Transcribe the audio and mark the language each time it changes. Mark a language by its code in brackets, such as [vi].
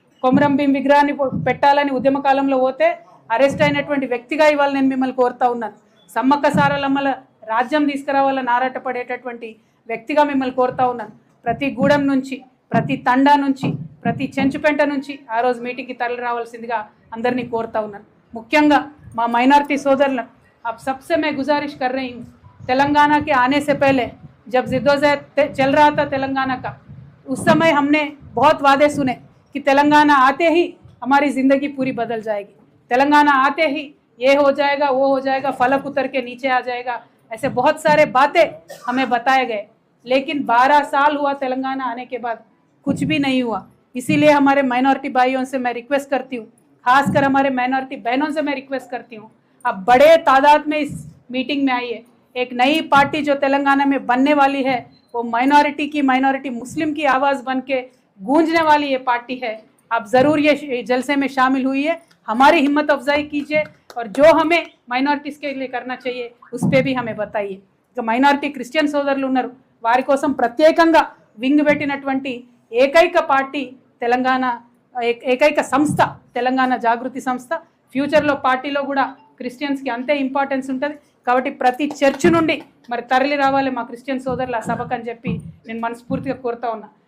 [te] కొమరం భీం విగ్రహాన్ని పెట్టాలని ఉద్యమ కాలంలో పోతే అరెస్ట్ అయినటువంటి వ్యక్తిగా ఇవాళ నేను మిమ్మల్ని కోరుతా ఉన్నాను. సమ్మక్క సారలమ్మల రాజ్యం తీసుకురావాలని ఆరాటపడేటటువంటి వ్యక్తిగా మిమ్మల్ని కోరుతా ఉన్నాను. ప్రతి గూడెం నుంచి, ప్రతి తండా నుంచి, ప్రతి చెంచుపెంట నుంచి ఆ రోజు మీటింగ్కి తరలి రావాల్సిందిగా అందరినీ కోరుతా ఉన్నాను. ముఖ్యంగా మా మైనారిటీ सोदरन, [hi] अब सबसे मैं गुजारिश कर रही हूँ, तेलंगाना के आने से पहले जब जिद्दोजहद चल रहा था तेलंगाना का, उस समय हमने बहुत वादे सुने कि तेलंगाना आते ही हमारी ज़िंदगी पूरी बदल जाएगी, तेलंगाना आते ही ये हो जाएगा, वो हो जाएगा, फलक उतर के नीचे आ जाएगा, ऐसे बहुत सारे बातें हमें बताए गए। लेकिन 12 साल हुआ तेलंगाना आने के बाद, कुछ भी नहीं हुआ। इसीलिए हमारे माइनॉरिटी भाइयों से मैं रिक्वेस्ट करती हूँ, खासकर हमारे माइनॉरिटी बहनों से मैं रिक्वेस्ट करती हूँ, आप बड़े तादाद में इस मीटिंग में आइए। एक नई पार्टी जो तेलंगाना में बनने वाली है वो माइनॉरिटी मुस्लिम की आवाज़ बन के गूंजने वाली ये पार्टी है। आप ज़रूर ये जलसे में शामिल हुई है, हमारी हिम्मत अफजाई कीजिए और जो हमें माइनॉरिटीज़ के लिए करना चाहिए उस पर भी हमें बताइए। [te] ఇక మైనారిటీ క్రిస్టియన్ సోదరులు ఉన్నారు, వారి కోసం ప్రత్యేకంగా వింగ్ పెట్టినటువంటి ఏకైక పార్టీ తెలంగాణ, ఏకైక సంస్థ తెలంగాణ జాగృతి సంస్థ. ఫ్యూచర్లో పార్టీలో కూడా క్రిస్టియన్స్కి అంతే ఇంపార్టెన్స్ ఉంటుంది కాబట్టి ప్రతి చర్చ్ నుండి మరి తరలి రావాలి మా క్రిస్టియన్ సోదరులు ఆ సభకు అని చెప్పి నేను మనస్ఫూర్తిగా కోరుతా ఉన్నా.